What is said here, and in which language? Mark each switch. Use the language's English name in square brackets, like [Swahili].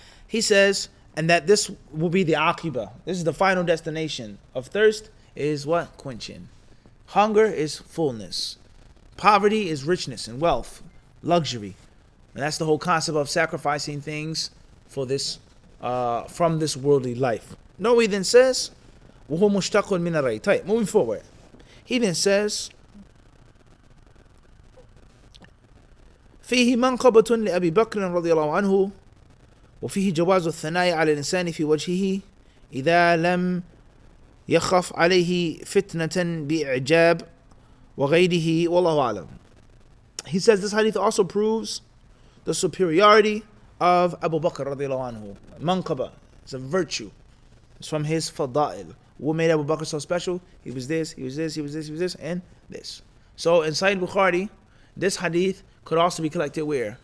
[English] He says, and that this will be the aqibah. This is the final destination of thirst, is what? Quenching. Hunger is fullness. Poverty is richness and wealth, luxury. And that's the whole concept of sacrificing things for this, from this worldly life. Nawawi then says, [Arabic] وَهُوَ مُشْتَقٌ مِنَ الرَّيْ. [English] Tayyib. Moving forward. He then says, [Arabic] فيه منقبة لأبي بكر رضي الله عنه وفيه جواز الثناء على الإنسان في وجهه إذا لم يخف عليه فتنة بإعجاب وغيره والله أعلم. [English] He says this hadith also proves the superiority of Abu Bakr radiallahu anhu. Manqaba is a virtue. It's from his fada'il. What made Abu Bakr so special? He was this, he was this, he was this, he was this, and this. So in Sahih Bukhari, this hadith could also be collected where?